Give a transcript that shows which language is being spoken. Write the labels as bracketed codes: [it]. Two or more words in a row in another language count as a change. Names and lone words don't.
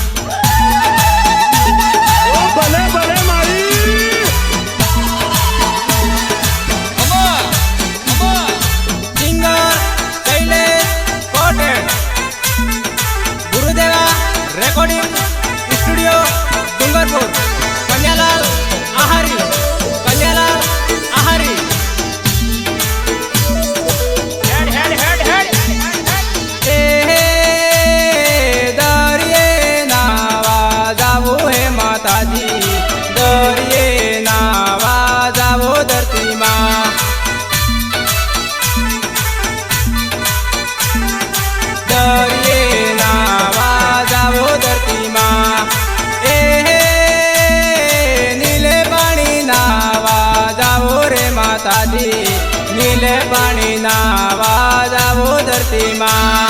[wbr] भले भले मारी सिंगर शैलेश कोटेड़ गुरुदेवा [en] recording studio [wbr] डूंगरपुर कन्यालाल आहारी कन्यालाल आहारी दरिये नावा जावो धरती माँ दरिये नावा जावो धरती माँ नीले पानी नावा जावो रे माताजी नीले पानी नावा जावो धरती माँ